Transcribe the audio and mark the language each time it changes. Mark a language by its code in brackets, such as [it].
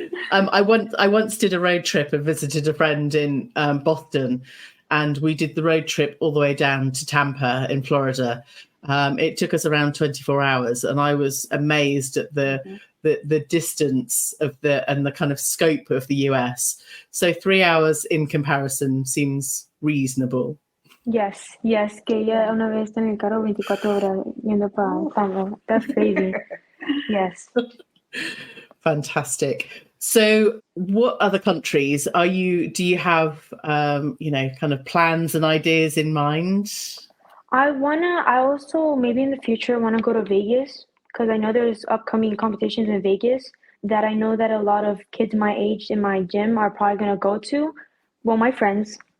[en] I once did a road trip and visited a friend in Boston, and we did the road trip all the way down to Tampa in Florida. It took us around 24 hours, and I was amazed at the distance of and the kind of scope of the US. So 3 hours in comparison seems reasonable. Yes, yes, [es] que ella una vez en el carro 24 horas yendo para Tampa. [en] That's crazy. Yes. Fantastic. So what other countries do you have, kind of plans and ideas in mind? I also maybe in the future wanna go to Vegas because I know there's upcoming competitions in Vegas that I know that a lot of kids my age in my gym are probably gonna go to. Well, my friends.